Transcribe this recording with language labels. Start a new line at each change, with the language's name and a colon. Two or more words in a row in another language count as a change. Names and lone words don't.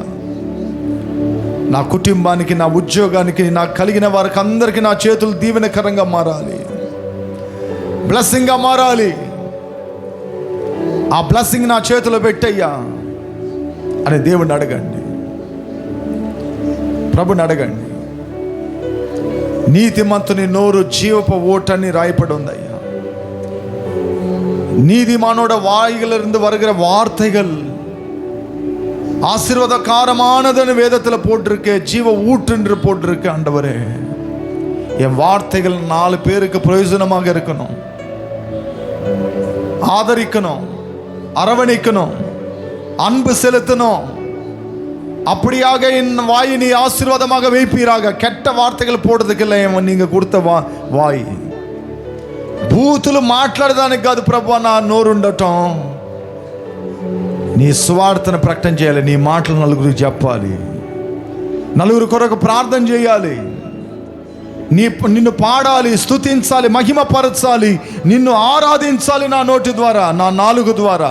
Telugu: నా కుటుంబానికి, నా ఉద్యోగానికి, నాకు కలిగిన వారికి అందరికీ నా చేతులు దీవెనకరంగా మారాలి, బ్లెస్సింగ్గా మారాలి. ఆ బ్లెస్సింగ్ నా చేతిలో పెట్టయ్యా అని దేవుడిని అడగండి, ప్రభుని అడగండి. నీతిమంతుని నోరు జీవపు ఓటని రాయపడి ఉందయ్యా.
Tamil: நீதிமானோட வாய்களிலிருந்து வருகிற வார்த்தைகள் ஆசீர்வாதகாரமானதுன்னு வேதத்தில் போட்டிருக்கு, ஜீவ ஊற்று போட்டிருக்கு. ஆண்டவரே, என் வார்த்தைகள் 4 பேருக்கு பிரயோஜனமாக இருக்கணும், ஆதரிக்கணும், அரவணைக்கணும், அன்பு செலுத்தணும். அப்படியாக என் வாயை நீ ஆசீர்வாதமாக வைப்பீராக. கெட்ட வார்த்தைகள் போடுறதுக்கு இல்லை நீங்க கொடுத்த வாய்.
Telugu: బూతులు మాట్లాడడానికి కాదు ప్రభు నా నోరు ఉండటం. నీ సువార్తను ప్రకటన చేయాలి, నీ మాటలు నలుగురికి చెప్పాలి, నలుగురు కొరకు ప్రార్థన చేయాలి, నిన్ను పాడాలి, స్తుతించాలి, మహిమపరచాలి, నిన్ను ఆరాధించాలి నా నోటి ద్వారా, నా నాలుగు ద్వారా.